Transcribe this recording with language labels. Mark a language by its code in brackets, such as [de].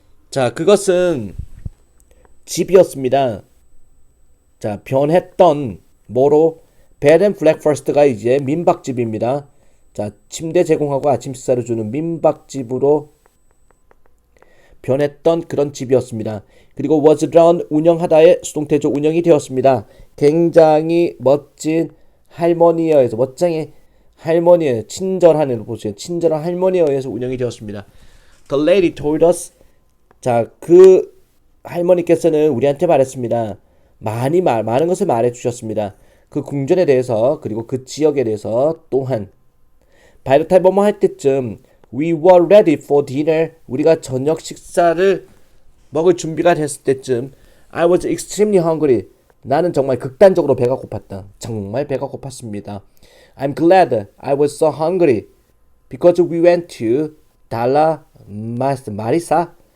[ko] 자, 그것은 집이었습니다. 자, 변했던 뭐로? [en] bed and breakfast [ko] 가 이제 민박집입니다. 자, 침대 제공하고 아침 식사를 주는 민박집으로 변했던 그런 집이었습니다. 그리고 [en] was run, [ko] 운영하다의 수동태조, 운영이 되었습니다. 굉장히 멋진 할머니에 의해서, 멋쟁이 할머니에, 친절한 할머니에 의해서 운영이 되었습니다. [en] The lady told us, [ko] 자, 그 할머니께서는 우리한테 말했습니다. 많은 것을 말해 주셨습니다. 그 궁전에 대해서, 그리고 그 지역에 대해서 또한. [en] by the time [ko] 뭐뭐 할 때쯤 [en] we were ready for dinner, [ko] 우리가 저녁 식사를 먹을 준비가 됐을 때쯤 [en] I was extremely hungry, [ko] 나는 정말 극단적으로 배가 고팠다. 정말 배가 고팠습니다. [en] I'm glad I was so hungry because we went to Dalla Marisa.